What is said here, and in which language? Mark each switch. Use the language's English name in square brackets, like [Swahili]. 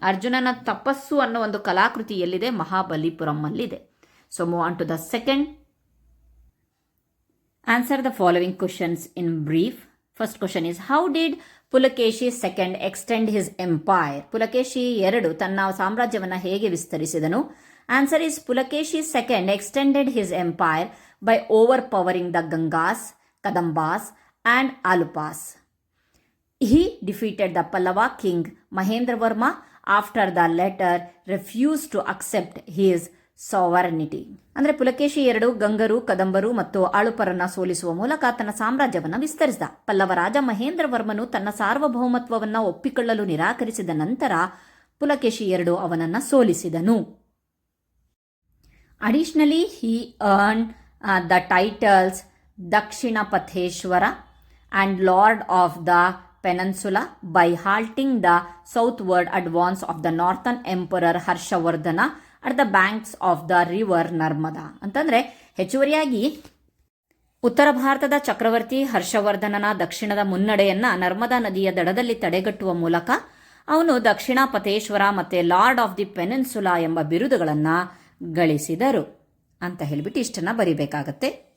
[Kannada] ಅರ್ಜುನನ ತಪಸ್ಸು ಅನ್ನೋ ಒಂದು ಕಲಾಕೃತಿ ಎಲ್ಲಿದೆ? ಮಹಾಬಲಿಪುರಂ ಅಲ್ಲಿದೆ. [English] So move on to the second. Answer the following questions in brief. First question is how did Pulakeshi second extend his empire. [Kannada] Pulakeshi ಎರಡು ತನ್ನ ಸಾಮ್ರಾಜ್ಯವನ್ನು ಹೇಗೆ ವಿಸ್ತರಿಸಿದನು? [English] Answer is Pulakeshi II extended his empire by overpowering the Gangas, Kadambas and Alupas. He defeated the Pallava king Mahendravarma after the latter refused to accept his sovereignty. [Kannada] ಅಂದರೆ ಪುಲಕೇಶಿ ಎರಡು ಗಂಗರು, ಕದಂಬರು ಮತ್ತು ಆಳುಪರನ್ನ ಸೋಲಿಸುವ ಮೂಲಕ ತನ್ನ ಸಾಮ್ರಾಜ್ಯವನ್ನು ವಿಸ್ತರಿಸಿದ. ಪಲ್ಲವ ರಾಜ ಮಹೇಂದ್ರವರ್ಮನು ತನ್ನ ಸಾರ್ವಭೌಮತ್ವವನ್ನು ಒಪ್ಪಿಕೊಳ್ಳಲು ನಿರಾಕರಿಸಿದ ನಂತರ ಪುಲಕೇಶಿ ಎರಡು ಅವನನ್ನು ಸೋಲಿಸಿದನು. [English] Additionally, he earned the titles Dakshinapatheshwara and Lord of the Peninsula by halting the southward advance of the northern emperor Harshavardhana at the banks of the river Narmada. [Kannada] ಅಂತಂದ್ರೆ ಹೆಚ್ಚುವರಿಯಾಗಿ ಉತ್ತರ ಭಾರತದ ಚಕ್ರವರ್ತಿ ಹರ್ಷವರ್ಧನನ ದಕ್ಷಿಣದ ಮುನ್ನಡೆಯನ್ನ ನರ್ಮದಾ ನದಿಯ ದಡದಲ್ಲಿ ತಡೆಗಟ್ಟುವ ಮೂಲಕ ಅವನು ದಕ್ಷಿಣಾಪಥೇಶ್ವರ ಮತ್ತೆ ಲಾರ್ಡ್ ಆಫ್ ದಿ ಪೆನಿನ್ಸುಲಾ ಎಂಬ ಬಿರುದುಗಳನ್ನ ಗಳಿಸಿದರು ಅಂತ ಹೇಳಿಬಿಟ್ಟು ಇಷ್ಟನ್ನ ಬರಿಬೇಕಾಗತ್ತೆ.